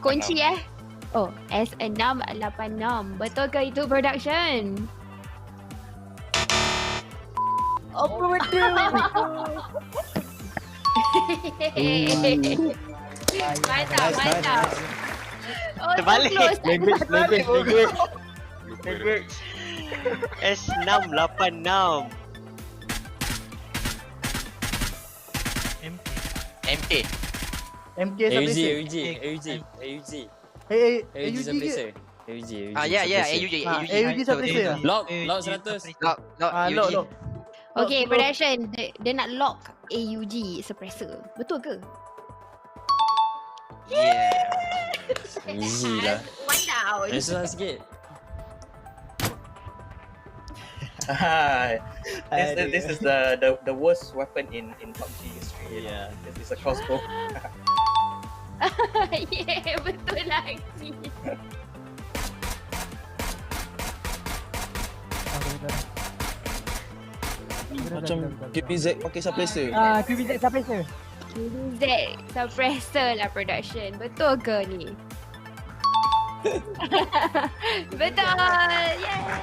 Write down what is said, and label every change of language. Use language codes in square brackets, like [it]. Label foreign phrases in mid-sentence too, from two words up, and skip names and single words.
[ms] Kunci Oh, S686. Betul ke itu production? Apa betul? Mantap. Oh, Terbalik. close. Language. S686. MK. MK suppressor. AUG. AUG ke? AUG. Ya, AUG. AUG suppressor. Lock 100. Lock. [en] Okay, production. [ms] Dia nak lock AUG suppressor. Betul ke? Easy lah. [en] One down. [ms] Susah sikit. [en] This is the worst weapon in PUBG history. Yeah, this is a crossbow. Yeah, [ms] betul lagi. Macam QPZ pakai suppressor. QBZ suppressor. QBZ suppressor lah production. Betul ke ni? Betul. Yeah.